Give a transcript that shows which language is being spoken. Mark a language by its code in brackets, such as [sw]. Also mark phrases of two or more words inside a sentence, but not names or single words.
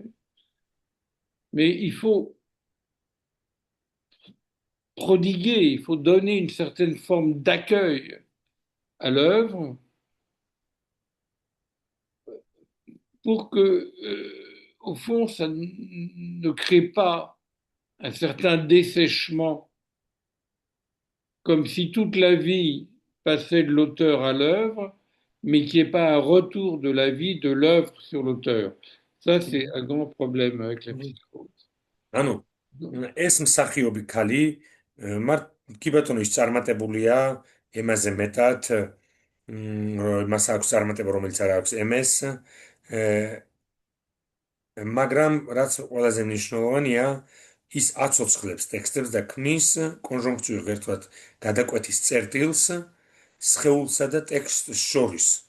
[fr] Mais il faut prodiguer, il faut donner une certaine forme d'accueil à l'œuvre pour que, au fond, ça ne crée pas un certain dessèchement, comme si toute la vie passait de l'auteur à l'œuvre, mais qu'il n'y ait pas un retour de la vie de l'œuvre sur l'auteur. Ça, c'est un grand problème avec la psychose. [ka] ანუ ეს მსახიობი ქალი კი ბატონო ის წარმატებულია ემაზე მეტად მას აქვს წარმატება რომელიც არ აქვს ემეს მაგრამ რაც ყველაზე მნიშვნელოვანია ის აცოცხლებს ტექსტებს და ქმნის კონჟუნქციურ ღერთვად გადაკვეთის წერტილს სხეულსა და ტექსტს შორის